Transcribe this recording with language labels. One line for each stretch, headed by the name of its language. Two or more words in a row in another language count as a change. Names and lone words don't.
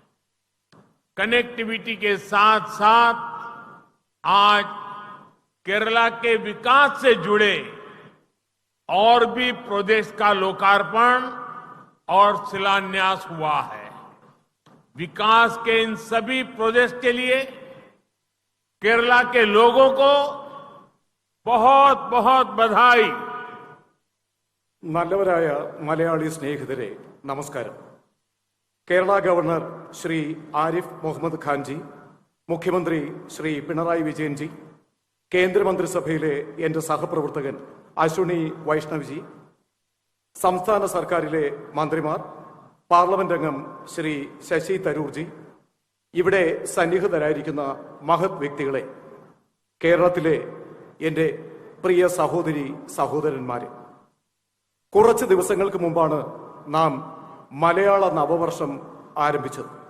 Hindi: कनेक्टिविटी के साथ साथ आज केरला के विकास से जुड़े और भी प्रोजेक्ट्स का लोकार्पण और शिलान्यास हुआ है। विकास के इन सभी प्रोजेक्ट्स के लिए केरला के लोगों को बहुत बहुत बधाई।
Malayalam: നല്ലവരായ മലയാളി സ്നേഹിതരെ നമസ്കാരം. കേരള ഗവർണർ ശ്രീ ആരിഫ് മുഹമ്മദ് ഖാൻജി, മുഖ്യമന്ത്രി ശ്രീ പിണറായി വിജയൻജി, കേന്ദ്രമന്ത്രിസഭയിലെ എന്റെ സഹപ്രവർത്തകൻ അശ്വിനി വൈഷ്ണവ്ജി, സംസ്ഥാന സർക്കാരിലെ മന്ത്രിമാർ, പാർലമെന്റ് അംഗം ശ്രീ ശശി തരൂർജി, ഇവിടെ സന്നിഹിതരായിരിക്കുന്ന മഹത് വ്യക്തികളെ, കേരളത്തിലെ എന്റെ പ്രിയ സഹോദരി സഹോദരന്മാരെ, കുറച്ച് ദിവസങ്ങൾക്ക് മുമ്പാണ് നാം മലയാള നവവർഷം ആരംഭിച്ചത്.